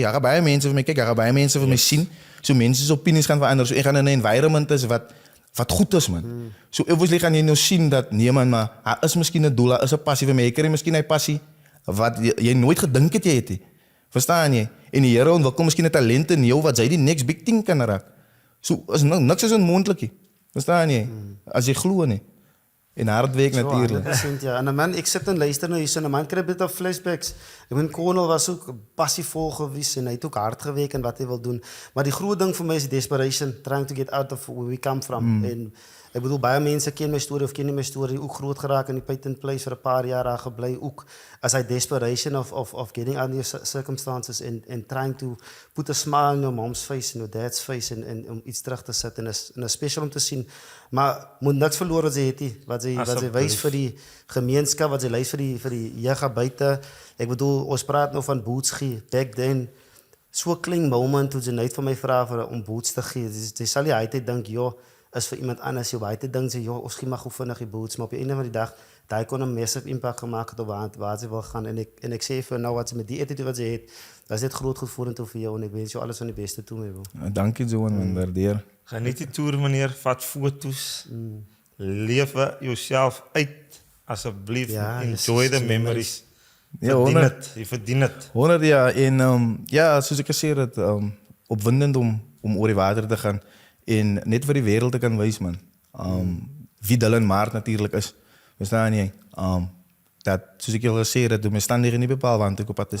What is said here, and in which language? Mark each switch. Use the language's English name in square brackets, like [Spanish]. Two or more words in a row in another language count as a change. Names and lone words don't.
[Afrikaans] Daar gaan baie mense vir my kyk, daar gaan baie mense vir my sien. So mense se opinies gaan verander. So ek gaan in 'n environment is wat goed is, man. So obviously gaan jy nou sien dat nee man, maar daar is miskien 'n doel, daar is 'n passie vir my. Jy kry miskien 'n passie wat jy nooit gedink het jy het nie. Verstaan jy? En die Here ontwikkel miskien 'n talent in jou wat jy die [English] next big thing [Afrikaans] kan raak. So is niks is onmoontlik nie. Verstaan jy? As jy glo nie. En hard werk natuurlik. 100%, ja. En 'n man, ek sit en luister nou hierso en 'n man kry 'n [English] bit of flashbacks. [Afrikaans] Ek bedoel Cornel was ook passievol gewees en hy het ook hard gewerk en wat hy wil doen. Maar die groot ding vir my is die [English] desperation, trying to get out of where we come from. [Afrikaans] En ek bedoel baie mense ken my storie of ken nie my storie, ook groot geraak in die patent place vir 'n paar jaar daar gebly ook as hy [English] desperation of getting out of your circumstances and trying to put a smile on your mom's face and your dad's face [Afrikaans] en om iets terug te sit en is special om te sien. Maar moet niks verloor wat sy het nie, wat sy wys vir die gemeenskap, wat sy wys vir die jeug buite. Ek bedoel ons praat nou van boots gee. Back then so 'n klein moment toe sy net vir my vra om boots te gee. Sy sal nie hy dink, "Jo, is vir iemand anders." Jy baie dink sy, "Jo, ons gee maar gou vinnig die boots," maar op die einde van die dag, daai kon 'n [English] massive impact [Afrikaans] gemaak het op waar sy wil gaan en ek sê vir nou wat sy met die attitude wat sy het, dat is dit groot goed vorentoe vir jou en ek wens jou alles van die beste toe, [English] my bro. [Afrikaans] Dankie Johan, man, waardeer. Geniet die toer, meneer. Vat foto's. Lewe jouself uit. Asseblief. Ja, [English] Enjoy the memories. [Afrikaans] Ja, Verdien 100. het. Jy verdien het. 100 jaar en ja, soos ek gesê het, opwindend om oor die water te gaan en net vir die wêreld te kan wys, man. Wie Dylan Maart natuurlik is. Verstaan jy? Dat soos ek al gesê het, die omstandighede nie bepaal want ek op pad is.